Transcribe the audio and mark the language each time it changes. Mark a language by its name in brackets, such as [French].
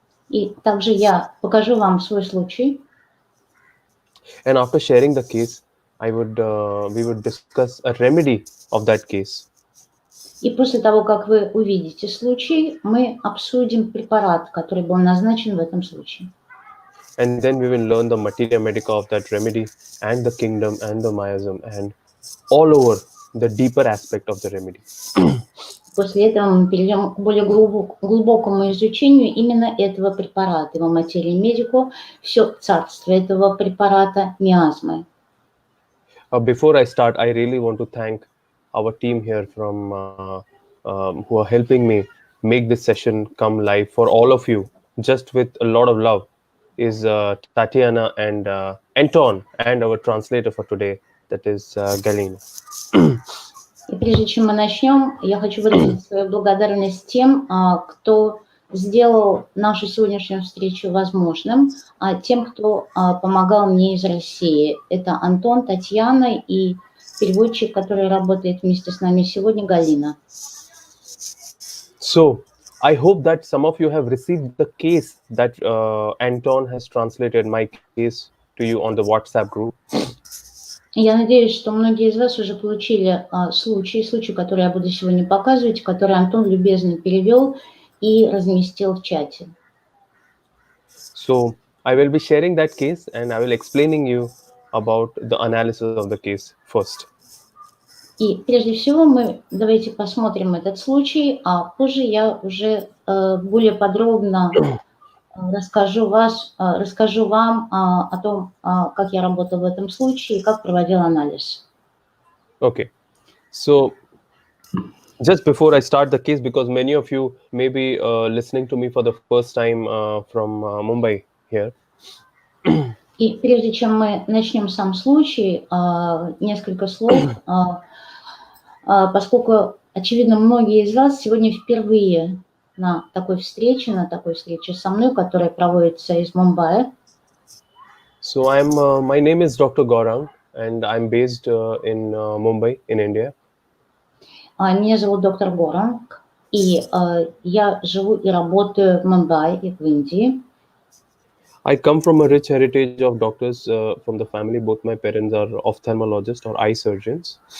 [Russian] И также я покажу вам свой случай. [English] And after sharing the case, we would discuss a remedy of that case. [Russian] И после того, как вы увидите случай, мы обсудим препарат, который был назначен в этом случае. [English] And then we will learn the Materia Medica of that remedy and the kingdom and the miasm and all over the deeper aspect of the remedy. [Russian] После этого мы перейдем к более глубокому изучению именно этого препарата, его материи медику, все царство этого препарата миазмы. [English] Before I start, I really want to thank our team here from who are helping me make this session come live for all of you, just with a lot of love, is Tatiana and Anton, and our translator for today, that is Galina. [Russian] И прежде чем мы начнем, я хочу выразить свою благодарность тем, кто сделал нашу сегодняшнюю встречу возможным, тем, кто помогал мне из России. Это Антон, Татьяна и переводчик, который работает вместе с нами сегодня, Галина. [English] So, I hope that some of you have received the case that Anton has translated my case to you on the WhatsApp group. [Russian] Я надеюсь, что многие из вас уже получили случай, который я буду сегодня показывать, который Антон любезно перевел и разместил в чате. [English] So, I will be sharing that case and I will explaining you about the analysis of the case first. [Russian] И прежде всего давайте посмотрим этот случай, а позже я уже более подробно расскажу вам о том, как я работал в этом случае и как проводил анализ. [English] Okay, so just before I start the case, because many of you may be listening to me for the first time from Mumbai here. [Russian] И прежде чем мы начнем сам случай, несколько слов, поскольку, очевидно, многие из вас сегодня впервые на такой встрече со мной, которая проводится из Мумбаи. [English] So my name is Dr. Gaurang and I'm based in Mumbai in India. [Russian] Меня зовут доктор Горанг, и я живу и работаю в Мумбаи, в Индии. [English] I come from a rich heritage of doctors from the family. Both my parents are ophthalmologists or eye surgeons.